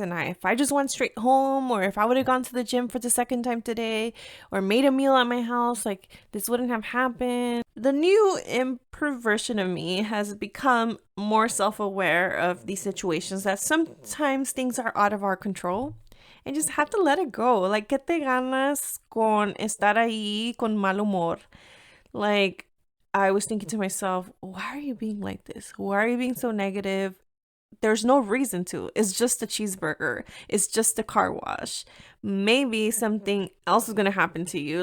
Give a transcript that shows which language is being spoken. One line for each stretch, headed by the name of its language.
English: And if I just went straight home, or if I would have gone to the gym for the second time today, or made a meal at my house, like this wouldn't have happened. The new improved version of me has become more self-aware of these situations that sometimes things are out of our control. And just have to let it go.
Spanish: Like, ¿qué te ganas con estar ahí con mal humor?
English: Like, I was thinking to myself, why are you being like this? Why are you being so negative? There's no reason to. It's just a cheeseburger. It's just a car wash. Maybe something else is going to happen to you.